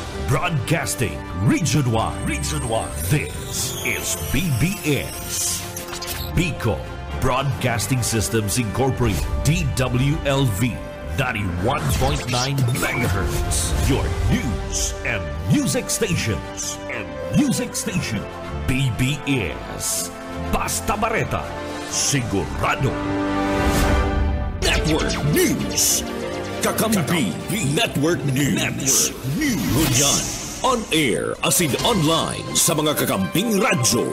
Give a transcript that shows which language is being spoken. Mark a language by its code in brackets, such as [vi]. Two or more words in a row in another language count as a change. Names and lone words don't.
[en] Broadcasting Region 1. Region 1. This is BBS. Bicol Broadcasting Systems Incorporated. DWLV. 91.9 megahertz. Your news and music stations. [bik] BBS. Basta Bareta. Sigurado. Network News. Kakampi Network News. Ngunyan, [en] on air [bik] as in online sa mga kakamping radyo.